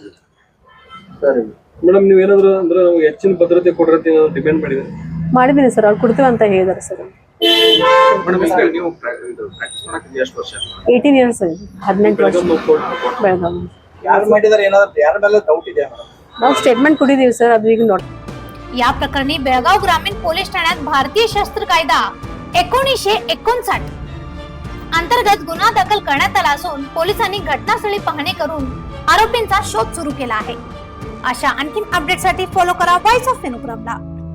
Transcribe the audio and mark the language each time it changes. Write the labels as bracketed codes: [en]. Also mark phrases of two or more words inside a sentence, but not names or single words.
[kn] ಮೇಡಮ್ ನೀವು ಏನಾದ್ರು ಅಂದ್ರೆ ಹೆಚ್ಚಿನ ಭದ್ರತೆ ಕೊಡ್ರಿ ಡಿಪೆಂಡ್ ಮಾಡಿದೀನಿ ಸರ್ ಅವ್ರು ಕೊಡ್ತೀವಿ ಅಂತ ಹೇಳಿದಾರೆ ಸರ್ 18 ಇಯರ್ಸ್ 18 ವರ್ಷ ಬೆಳಗಾವಿ ನಾವು ಸ್ಟೇಟ್ಮೆಂಟ್ ಕೊಟ್ಟಿದ್ದೀವಿ ಸರ್ ಅದು ಈಗ ನೋಡಿ [mr] या प्रकरणी बेळगाव ग्रामीण पोलीस ठाण्यात भारतीय शस्त्र कायदा 1959 अंतर्गत गुन्हा दाखल करण्यात आला असून पोलिसांनी घटनास्थळी पाहणी करून आरोपींचा शोध सुरू केला आहे। अशा आणखीन अपडेटसाठी फॉलो करा व्हॉइस ऑफ फेनुग्रामला।